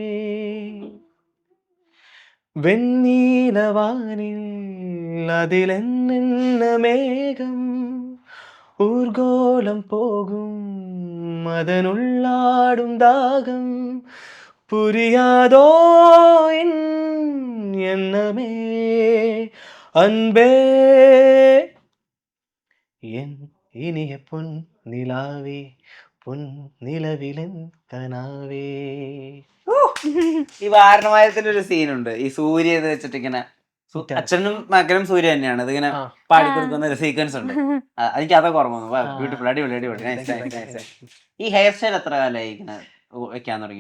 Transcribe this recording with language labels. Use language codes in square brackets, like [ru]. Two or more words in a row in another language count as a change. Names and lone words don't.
[ta] வெண்ணீலவானில் அதில் என்னென்ன மேகம் ஊர்கோலம் போகும் அதனுள்ளாடும் தாகம் புரியாதோ எண்ணமே அன்பே என் இனிய பொன் நிலாவே பொன் நிலவிலன் கனாவே. [ml] ഈ വാരണമായത്തിന്റെ ഒരു സീനുണ്ട്. ഈ സൂര്യ എന്ന് വെച്ചിട്ട് ഇങ്ങനെ അച്ഛനും മകനും സൂര്യ തന്നെയാണ്. ഇതിങ്ങനെ പാടിക്കൊടുക്കുന്ന ഒരു സീക്വൻസ് ഉണ്ട്. എനിക്ക് അതൊക്കെ ഓർമ്മ വന്നു. ബ്യൂട്ടിഫുൾ, അടിപൊളി. ഈ [en] hair style [ml] എത്ര കാലമായി ഇങ്ങനെ വെക്കാൻ തുടങ്ങി?